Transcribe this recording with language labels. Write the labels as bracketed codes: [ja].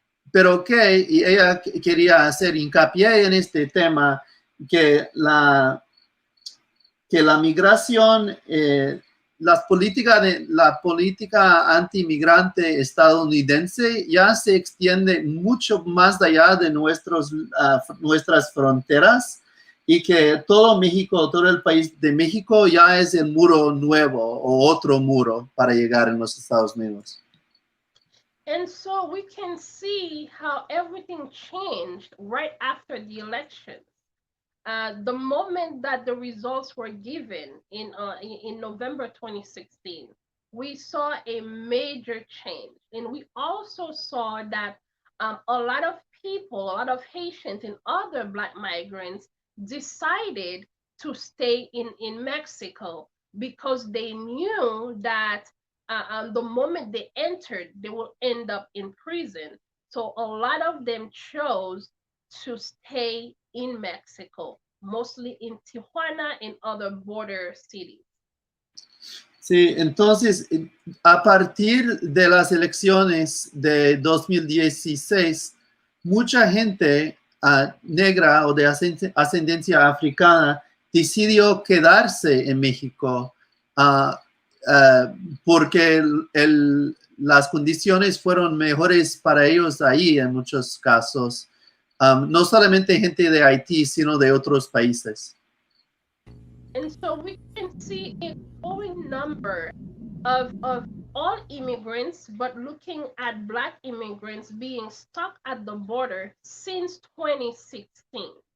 [es] Pero y ella quería hacer hincapié en este tema, que la migración, la política anti-inmigrante estadounidense ya se extiende mucho más allá de nuestras fronteras, y que todo México, todo el país de México ya es el muro nuevo o otro muro para llegar en los Estados Unidos. [en] And so we can see how everything changed right after the election. The moment that the results were given in November 2016, we saw a major change. And we also saw that a lot of people, a lot of Haitians and other Black migrants decided to stay in Mexico because they knew that the moment they entered, they will end up in prison. So a lot of them chose to stay in Mexico, mostly in Tijuana and other border cities. [es] Sí, entonces, a partir de las elecciones de 2016, mucha gente negra o de ascendencia africana decidió quedarse en México porque las condiciones fueron mejores para ellos ahí en muchos casos. No solamente gente de Haití, sino de otros países. [en] And so we can see a growing number of all immigrants, but looking at Black immigrants being stuck at the border since 2016.